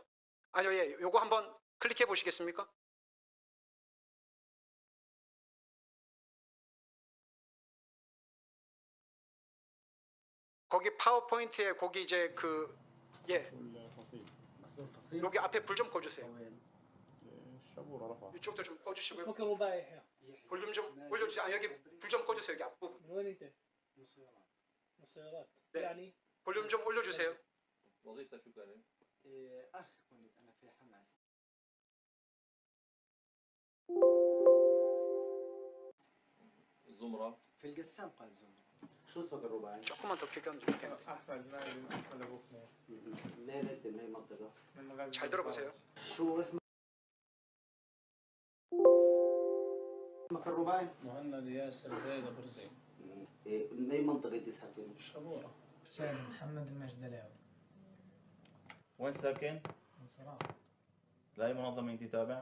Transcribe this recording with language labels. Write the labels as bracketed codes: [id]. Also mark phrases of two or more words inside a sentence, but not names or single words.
[ko] 아니요, 예, 요거 한번 클릭해 보시겠습니까? 거기 파워포인트에 거기 이제 여기 앞에 불 좀 꺼주세요. 이쪽도 좀 꺼주시고요. [ar] اسمك الرباعي [ko] 볼륨 좀 올려주세요. 여기 불 좀 꺼주세요. 여기 앞부분. [ar] من وين انت؟ مسيرات [ko] 네. [ar] يعني [ko] 볼륨 좀 올려주세요. [ar] وظيفتك شو كانت؟ أخ كنت أنا في حماس. الزمرة في القسام قال زمر. شو اسمك الرباعي؟ [ko] 조금만 더 켜주세요. [ar] أحمد نايم أحمد أبو حميد منين أنت من أي منطقة؟ من مغازل [ko] 잘 들어보세요. [ar] شو اسمك الرباعي؟ مهند ياسر زيد ابو رزين من أي منطقة أنت ساكن؟ شبوره شاهد محمد المجدلاوي وين ساكن؟ من صراع لأي منظمة أنت تابع؟